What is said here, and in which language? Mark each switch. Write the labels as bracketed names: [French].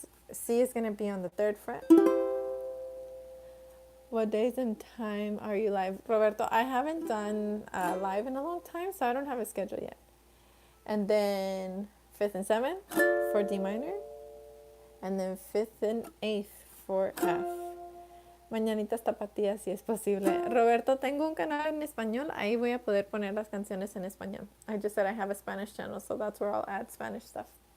[English] C is going to be on the 3rd fret. What days and time are you live? Roberto, I haven't done live in a long time, so I don't have a schedule yet. And then 5th and 7th for D minor. And then 5th and 8th for F. [Spanish] Mañanitas tapatías si es posible. Roberto, tengo un canal en español. Ahí voy a poder poner las canciones en español. [English] I just said I have a Spanish channel, so that's where I'll add Spanish stuff.